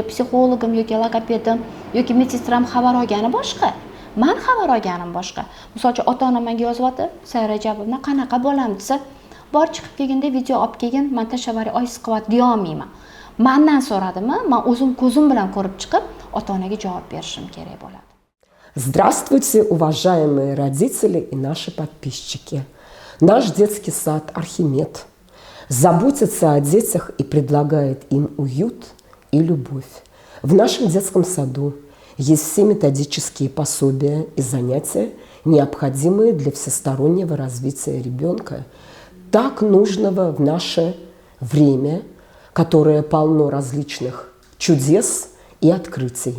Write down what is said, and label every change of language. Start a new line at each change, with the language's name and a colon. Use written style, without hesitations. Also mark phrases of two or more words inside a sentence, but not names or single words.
Uzbek: Psixologim yoki logopedim yoki medsestram xabar olgani boshqa. Men xabar olganim boshqa. Misol uchun ota-onam menga yozyapti, Sayra Rajabovna qanaqa bolam desa, bor chiqib kelganda video olib kelgin, men tashavari oysiz qilyapti deya olmayman. Mendan so'radimi, men o'zim ko'zim bilan ko'rib chiqib, ota-onaga javob berishim kerak bo'ladi.
Russian: Здравствуйте, уважаемые родители и наши подписчики. Наш детский сад «Архимед» заботится о детях и предлагает им уют и любовь. В нашем детском саду есть все методические пособия и занятия, необходимые для всестороннего развития ребенка, так нужного в наше время, которое полно различных чудес и открытий.